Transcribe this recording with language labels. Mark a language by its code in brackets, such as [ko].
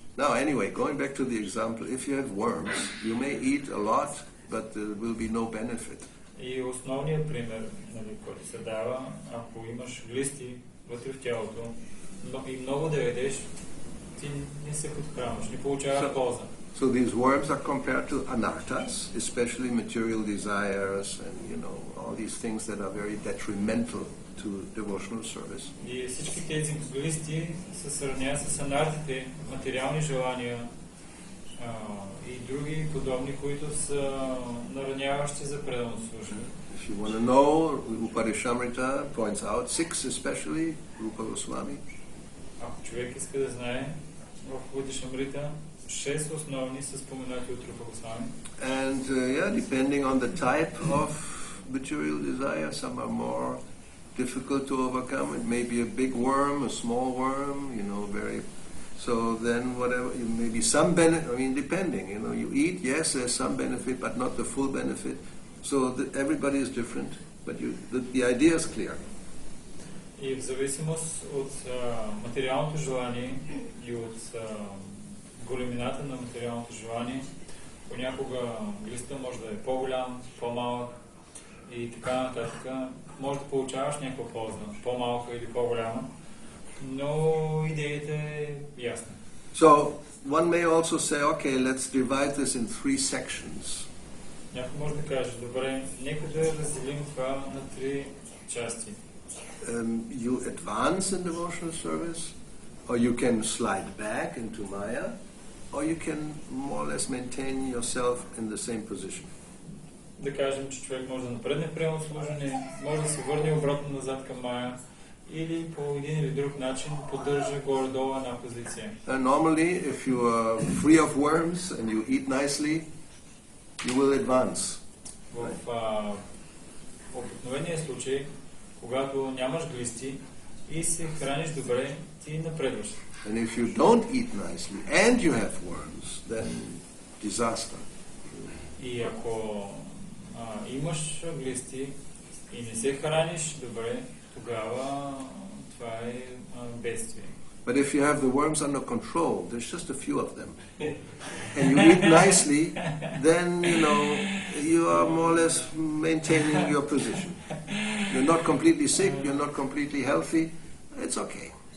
[en] Now, anyway, going back to the example, if you have worms, you may eat a lot, but there will be no benefit. [bg] И основният пример, който се дава, ако имаш глисти вътре в тялото и много да ядеш, ти не се подхранваш, не получаваш полза. [en] So these worms are compared to anarthas, especially material desires and, you know, all these things that are very detrimental to devotional service. [bg] И всички тези глисти се сравняват с анартите, материални желания и други подобни, които са нараняващи за преданно служба. [en] If you want to know, Upanishamrita points out 6 especially, Rupa Goswami. [bg] Ако човек иска да знае, в Upanishamrita 6 основни са споменати от Рупа Госвами. [en] And depending on the type of material desire, some are more difficult to overcome. It may be a big worm, a small worm, you know, very. So then, whatever, maybe some benefit. I mean, depending, you know, you eat. Yes, there's some benefit, but not the full benefit. So everybody is different, but the idea is clear. [bg] И в зависимост от материалното желание и от големината на материалното желание, понякога глиста може да е по-голям, по-малък и така нататък. Може да получаваш някаква полза, по-малка или по-голяма, но идеята е ясна. [en] So one may also say, okay, let's divide this in 3 sections. [bg] Някой може да каже, добре, нека да разделим това на 3 части. [en] you advance in devotional service, or you can slide back into Maya, or you can more or less maintain yourself in the same position. [bg] Да кажем, че човек може да напредне в приемно служение, може да се върне обратно назад към Мая, или по един или друг начин поддържа горе-долу една позиция. [en] And normally, if you are free of worms and you eat nicely, you will advance. [bg] В обикновения случай, когато нямаш глисти и се храниш добре, ти напредваш. [en] And if you don't eat nicely and you have worms, then disaster. [bg] И ако имаш глисти и не се храниш добре, тогава това е бедствие. [en] But if you have the worms under control, there's just a few of them, and you eat nicely, then you are more or less maintaining your position. You're not completely sick, you're not completely healthy, it's okay.